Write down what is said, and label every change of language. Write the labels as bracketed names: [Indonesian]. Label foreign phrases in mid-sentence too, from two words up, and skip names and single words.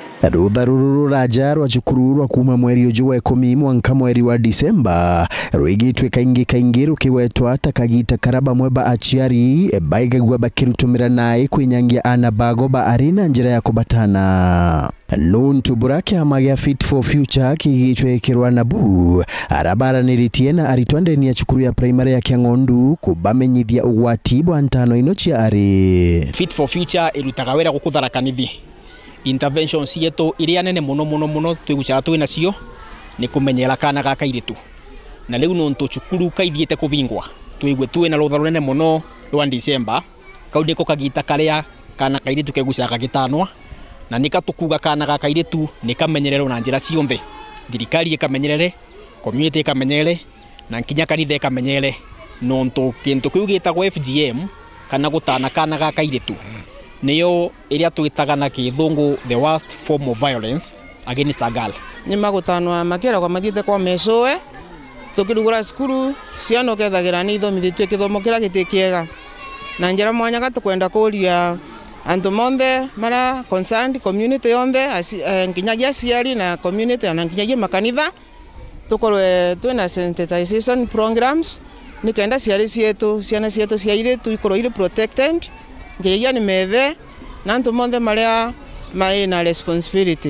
[Meru] Rutha ruru ruraja rwa cukuru rwa kuma mweri uju wa 10 mwanka mweri wa Disemba rwigitwe kaingi rukiwetwa takagita karaba mweba achiari baigagwa bakirutumira naye kwinyangia anabago ba arena njira ya kubatana. Nuntu burake amagia Fit for Future kigitwe kirwa nabu arabara niritiena aritwande ni ya cukuru ya primary ya Kiangondu kubamenyithia ugwati bwa ntano inochi ari. Fit for Future irutaga wera gukuthara kanithi. Interventions yetu iria nene muno twigucaga twina cio ni kumenyera kana gaka iritu. Na riu nuntu cukuru kaithiete kubingwa twigwe twina rutha runene muno rwa December kaundi ko kagita karia kana kairitu kegucaga gitanwa na nikatukuga kana gaka iritu nikamenyererwo na njira cionthe. Thirikari ikamenyerere, community ikamenyere na nkinya kanitha ikamenyere nuntu kintu kiu gitagwo FGM kana gutana kana gaka iritu niyo iria twitaga na kithungu [English] the worst form of violence against a girl. [Meru] Ni magutanwa makira kwa mathite kwa mesoe tukirugura skuru ciano kethagira ni thomithitwe kithomo kira gitikiega na njira mwanya gatukwenda kuria andu monthe mara [English] concerned community [Meru] yonthe nginyagia ciari na community na nginyagia makanitha tukorwe twina [English] sensitization programs [Meru] nikenda ciari cietu ciana cietu ciaire tuikorwo ire protected nginya ni methe na andu monthe maria maina responsibility.